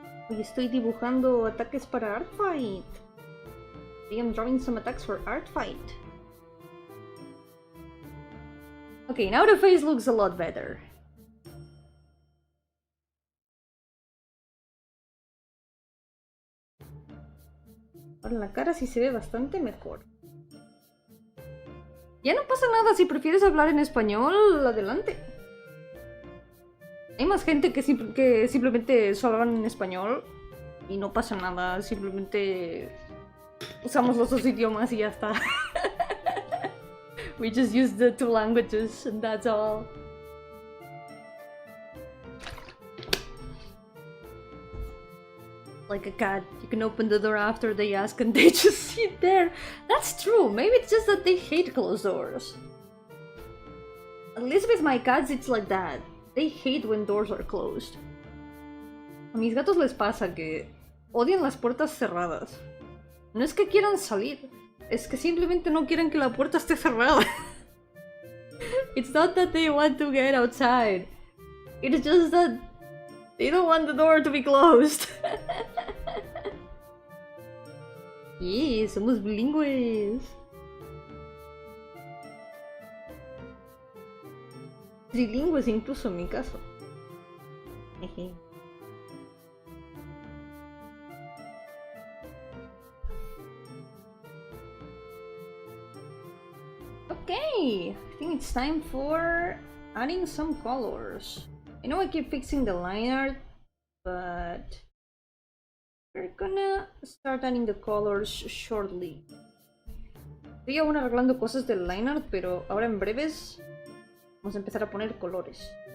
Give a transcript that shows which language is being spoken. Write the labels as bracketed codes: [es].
[es] Hoy estoy dibujando ataques para Art Fight. [en] I am drawing some attacks for Art Fight. Okay, now the face looks a lot better. [es] Ahora la cara sí se ve bastante mejor. Ya no pasa nada, si prefieres hablar en español, adelante. Hay más gente que simplemente solo hablan en español y no pasa nada, simplemente usamos los dos idiomas y ya está. [en] We just use the two languages and that's all. Like a cat, you can open the door after they ask and they just sit there. That's true, maybe it's just that they hate closed doors. At least with my cats it's like that. They hate when doors are closed. [es] A mis gatos les pasa que odian las puertas cerradas. No es que quieran salir, es que simplemente no quieren que la puerta esté cerrada. [en] It's not that they want to get outside. It's just that they don't want the door to be closed. [es] Yeah, somos bilingües. Trilingües incluso en mi caso. Jeje. [en] Okay, I think it's time for adding some colors. I know I keep fixing the line art, but we're gonna start adding the colors shortly. [es] Estoy aún arreglando cosas del line art, pero ahora en breves vamos a empezar a poner colores.